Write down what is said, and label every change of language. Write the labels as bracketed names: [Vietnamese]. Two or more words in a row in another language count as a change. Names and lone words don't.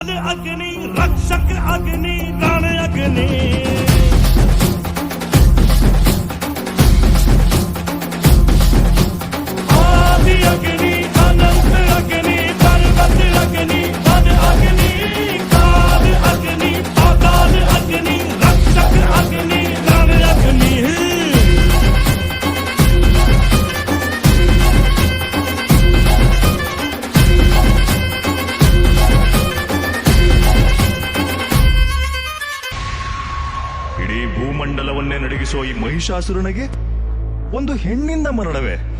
[Hindi] अग्नि रक्षक अग्नि रण अग्नि आदि अग्नि अनंत अग्नि पर्वत अग्नि पद अग्नि काल अग्नि पाताल अग्नि रक्षक अग्नि रण अग्नि [Kannada] ಇಡೀ ಭೂಮಂಡಲವನ್ನೇ ನಡಗಿಸುವ ಈ ಮಹಿಷಾಸುರನಿಗೆ ಒಂದು ಹೆಣ್ಣಿಂದ ಮರಣವೇ?